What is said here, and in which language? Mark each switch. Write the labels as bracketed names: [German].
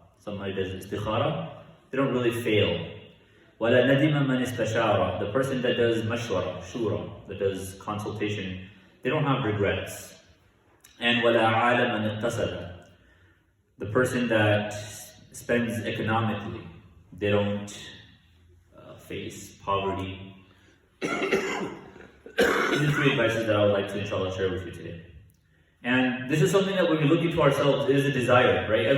[English] Somebody does Isthiqara, they don't really fail. [Arabic] وَلَا نَدِمَ مَنِ اسْتَشَارَ. [English] The person that does mashwara, shura, that does consultation, they don't have regrets. And [Arabic] وَلَا عَالَ مَنِ اقْتَصَدَ. [English] The person that spends economically, they don't face poverty. These are three advices that I would like to inshallah share with you today. And this is something that when we look into ourselves, it is a desire, right?